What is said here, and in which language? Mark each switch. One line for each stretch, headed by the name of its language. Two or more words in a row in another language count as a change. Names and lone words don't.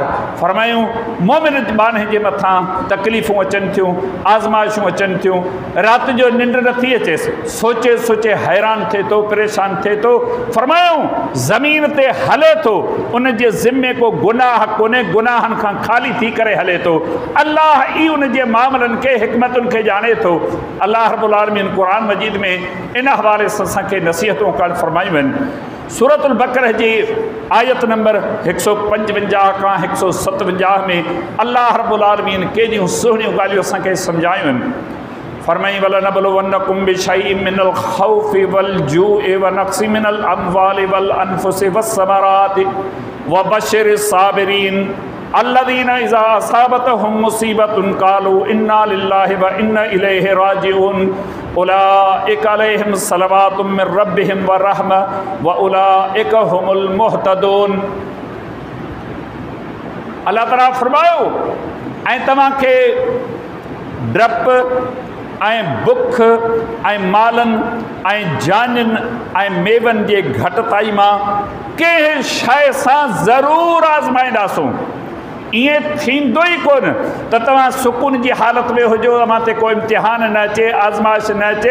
Sindhi: फरमायूं, मोमिन बाने जे मथां तकलीफ़ूं अचनि थियूं, आज़माइशूं अचनि थियूं, राति जो निंड नथी अचेसि, सोचे सोचे हैरान थे तो, परेशान थे तो फरमायूं ज़मीन ते हले तो उन जे ज़िम्मे को गुनाह कोने, गुनाहन खां खाली थी करे हले तो। अल्लाह ई उन जे मामलन के हिकमतुन के जाने तो।
Arabic: الله رب العالمين
Sindhi: कुरान मजीद में इन हवाले से असांखे नसीहतों करण फरमायूं आहिनि। सूरतुल बकरा जी आयत नंबर 155 का 157 में
Arabic: الله رب العالمين
Sindhi: केॾियूं सुहिणियूं ॻाल्हियूं असांखे सम्झायूं आहिनि।
Arabic: फरमाई ولنبلونكم بشيء من الخوف والجوع ونقص من الأموال والأنفس والثمرات وبشر الصابرين الذين إذا أصابتهم مصيبة قالوا إنا لله وإنا إليه راجعون أولئك عليهم صلوات من ربهم ورحمة وأولئك هم المهتدون.
Sindhi: अल्लाह ताला फरमायो ऐं तव्हांखे डप ऐं बुख ऐं मालनि ऐं जानियुनि ऐं मेवनि जे घटिताई मां कंहिं शइ सां ज़रूरु आज़माईंदासूं। ईअं थींदो ई कोन त तव्हां सुकून जी हालत में हुजो, तव्हां ते को इम्तिहान न अचे, आज़माइश न अचे।